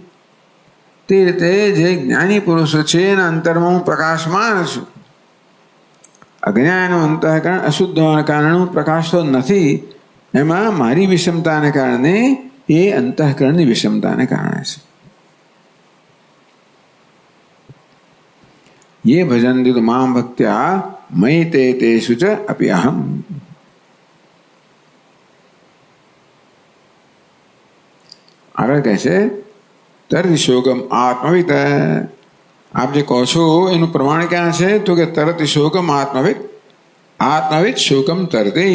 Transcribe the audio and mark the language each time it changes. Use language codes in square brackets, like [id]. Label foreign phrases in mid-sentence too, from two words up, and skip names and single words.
[gu] તે રીતે જે જ્ઞાની પુરુષો છે એના અંતરમાં હું પ્રકાશમાન છું. અજ્ઞાનનું અંતઃકરણ અશુદ્ધ હોવાને કારણે હું પ્રકાશતો નથી. એમાં મારી વિષમતાને કારણે, એ અંતઃકરણની વિષમતાને કારણે છે. [sa] ये भजन्ति तो मां भक्त्या मयि ते तेषु च अपि अहम. [gu] આગળ કહે છે [sa] તરત શોકમ આત્મવિત. [gu] આપ જે કહો છો એનું પ્રમાણ ક્યાં છે? તો કે [sa] તરત શોકમ આત્મવિત. આત્મવિત શોકમ તરતે.